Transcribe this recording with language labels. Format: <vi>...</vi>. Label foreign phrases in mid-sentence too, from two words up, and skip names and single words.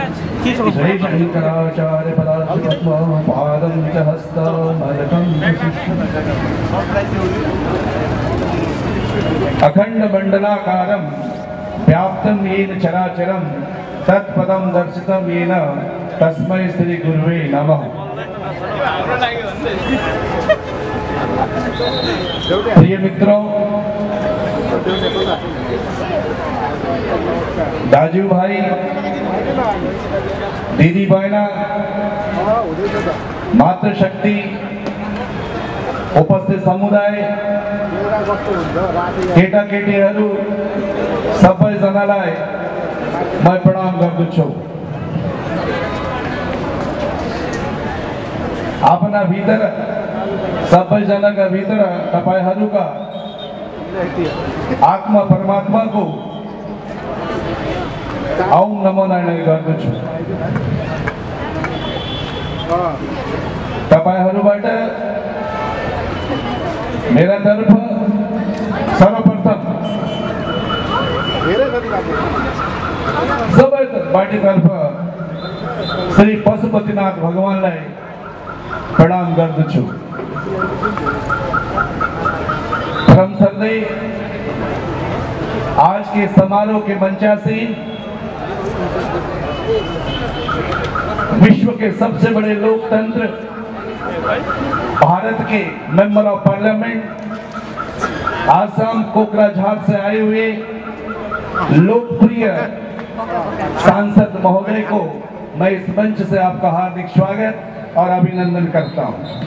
<sa>श्रीशङ्कराचार्यपदाश्रमपादं च हस्तमलकं अखण्डमण्डलाकारं व्याप्तं येन चराचरं तत्पदं दर्शितं येन तस्मै श्री गुरुवे नमः।</sa> <ne>प्रिय मित्रों, दाजू भाई, दीदी बहना, मातृशक्ति, उपस्थित समुदाय, केटा केटीहरू सबैजनालाई म प्रणाम गर्दछु। आफ्ना भीतर सबैजनाका भीतर तपाईहरुका आत्मा परमात्माको ओम नमो नारायण गर्दछु। तपाईहरुबाट मेरा तर्फ सर्वप्रथम सबै पार्टीतर्फ श्री पशुपतिनाथ भगवानलाई प्रणाम गर्दछु।</ne> <hi>परम सर्दै आज के समारोह के मंचासी विश्व के सबसे बड़े लोकतंत्र भारत के</hi> <en>member of parliament</en> <hi>आसाम कोकराझार से आए हुए लोकप्रिय सांसद महोदय को मैं इस मंच से आपका हार्दिक स्वागत और अभिनंदन करता हूं।</hi>